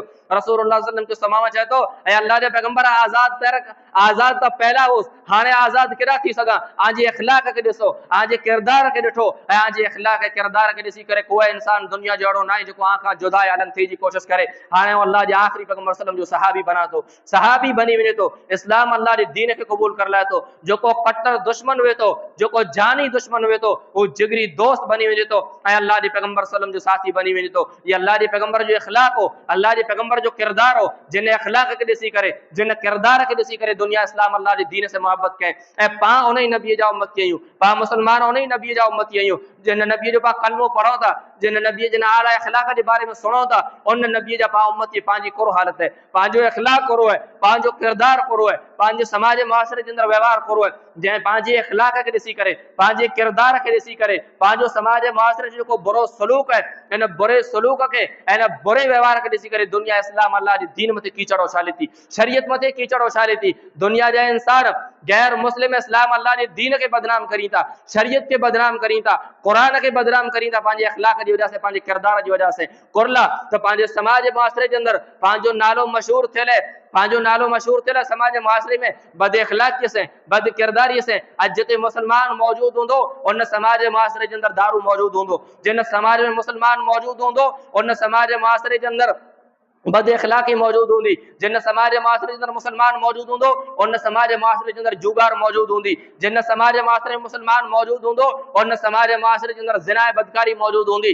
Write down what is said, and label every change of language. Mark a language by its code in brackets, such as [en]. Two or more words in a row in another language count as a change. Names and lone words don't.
[ar] رسول الله صلى الله عليه وسلم [sd] खे समामा चए थो ऐं अल्लाह जे पैगंबर आज़ाद त पहला हुउसि, हाणे आज़ाद केॾा थी सघां? आजे इख़लाक़ के ॾिसो, आजे किरदार के ॾिठो ऐं आजे इख़लाक़ ऐं किरदार के ॾिसी करे कोई इंसान दुनिया जो अहिड़ो न आहे जेको आखां जुदा आलम थी जी कोशिश करे। हाणे अल्लाह जे आखिरी पैगंबर [ar] صلى الله عليه وسلم [sd] जो सहाबी बना तो, सहाबी बनी वञे तो, इस्लाम अल्लाह जे दीन के क़बूल कर लाए तो। जेको कट्टर दुश्मन हुए तो, जेको जानी दुश्मन हुए तो, वो जिगरी दोस्त बनी वञे तो ऐं अल्लाह जे पैगंबर [ar] صلى الله عليه وسلم [sd] जो साथी बनी वञे तो। ये अल्लाह जे पैगंबर जो इख़लाक़ हो, अल्लाह जे पैगंबर जो किरदार हो, जिन इख़लाक़ के ॾिसी करे, जिन किरदार के ॾिसी करे दुनिया इस्लाम अल्लाह जे दीन से मोहब्बत कए ऐं पां उन ई नबी जा उम्मती आहियूं, पां मुसलमान उन ई नबी जा उम्मती आहियूं। जिन नबी जो पां कलमो पढ़ो था, जिन नबी जिन आला इख़लाक़ के बारे में सुनो था, उन नबी जा पां उम्मती पंहिंजी कुरो हालत है, पंहिंजो इख़लाक़ कुरो है, पंहिंजो किरदार कुरो है, पंहिंजे समाज मुआशरे जे अंदर व्यवहार कुरो है। जंहिं पंहिंजे इख़लाक़ के ॾिसी करे, पंहिंजे किरदार के ॾिसी करे, पंहिंजो समाज मुआशरे जो जेको बुरो सलूक है, इन बुरे सलूक के इन बुरे व्यवहार के ॾिसी करे दुनिया इस्लाम अल्लाह जे दीन मथे कीचड़ उछाले थी, शरीयत मथे कीचड़ उछाले थी। दुनिया जा इंसान गैर मुस्लिम इस्लाम अल्लाह जे दीन के बदनाम करी था, शरीयत के बदनाम करी था, कुरान के बदनाम करी था, पंहिंजे इख़लाक़ जी वजह से, पंहिंजे किरदार जी वजह से। कुरला त पंहिंजे समाज मुआशरे जे अंदर पंहिंजो नालो मशहूर थियल है, पंहिंजो नालो मशहूर थियल समाज मुआशरे में बद इख़लाक़ीअ से, बद किरदारीअ से। अॼु जिते मुसलमान मौजूद हूंदो उन समाज मुआशरे जे अंदर दारू मौजूद हूंदो, जिन समाज में मुसलमान मौजूद हूंदो उन समाज मुआशरे जे अंदर बद इख़लाक़ी मौजूद हूंदी। जिन समाज मुआशरे जे अंदर मुसलमान मौजूद हूंदो उन समाज मुआशरे जे अंदर जुगार मौजूद हूंदी। जिन समाज मुआशरे में मुसलमान मौजूद हूंदो उन समाज मुआशरे जे अंदर ज़िना बदकारी मौजूद हूंदी।